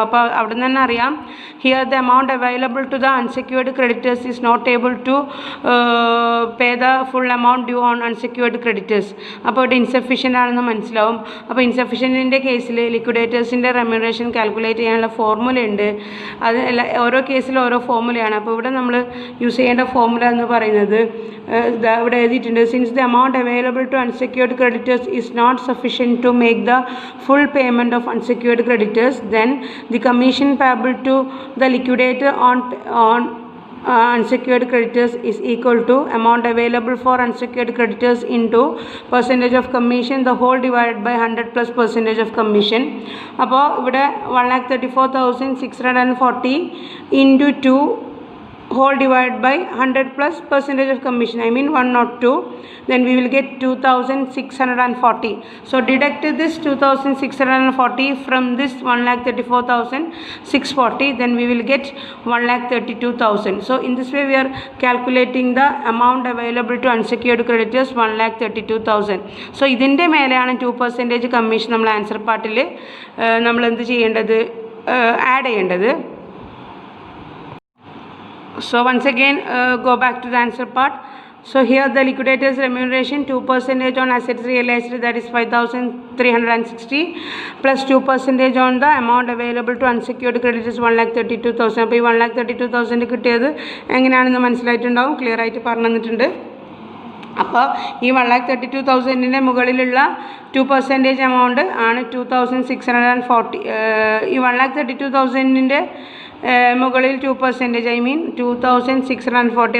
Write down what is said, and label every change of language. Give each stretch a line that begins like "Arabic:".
Malayalam: അപ്പോൾ അവിടെ നിന്ന് തന്നെ അറിയാം,
English: Here the amount available to the unsecured creditors is not able to pay the full amount due on unsecured creditors.
Malayalam: അപ്പോൾ ഇവിടെ ഇൻസഫിഷ്യൻ്റ് ആണെന്ന് മനസ്സിലാവും. അപ്പോൾ ഇൻസഫിഷ്യൻറ്റിൻ്റെ കേസിൽ ലിക്വിഡേറ്റേഴ്സിൻ്റെ റെമ്യൂണറേഷൻ കാൽക്കുലേറ്റ് ചെയ്യാനുള്ള ഫോർമുല ഉണ്ട്. അത് ഓരോ കേസിലും ഓരോ ഫോർമുലയാണ്. അപ്പോൾ ഇവിടെ നമ്മൾ യൂസ് ചെയ്യേണ്ട ഫോർമുല എന്ന് പറയുന്നത് ഇവിടെ എഴുതിയിട്ടുണ്ട്.
English: Since the amount available to unsecured creditors is not sufficient to make the full payment of unsecured creditors, then the commission payable to the liquidator on unsecured creditors is equal to amount available for unsecured creditors into percentage of commission, the whole divided by 100 plus percentage of commission.
Malayalam: അപ്പോൾ ഇവിടെ
English: 1,34,640 into 2 whole divided by 100 plus percentage of commission, I mean 102, then we will get 2,640. So deduct this 2,640 from this 1,34,640, then we will get 1,32,000. So in this way we are calculating the amount available to unsecured creditors 1,32,000.
Malayalam: So ഇതിൻ്റെ മേലെയാണ് 2% commission നമ്മൾ answer പാർട്ടിൽ നമ്മൾ എന്ത് ചെയ്യേണ്ടത്, add ചെയ്യേണ്ടത്.
English: So once again go back to the answer part. So here the liquidators remuneration 2% on assets realized, that is 5,360 plus 2% on the amount available to unsecured creditors 1,32,000.
Malayalam: അപ്പോൾ ഈ 1,32,000 കിട്ടിയത് എങ്ങനെയാണെന്ന് മനസ്സിലായിട്ടുണ്ടാവും, ക്ലിയർ ആയിട്ട് പറഞ്ഞു തന്നിട്ടുണ്ട്. അപ്പോൾ ഈ 1,32,000 മുകളിലുള്ള 2% എമൗണ്ട് ആണ് 2,640. ഈ 1,32,000 മുകളിൽ 2%,
English: I mean
Malayalam: 2,640.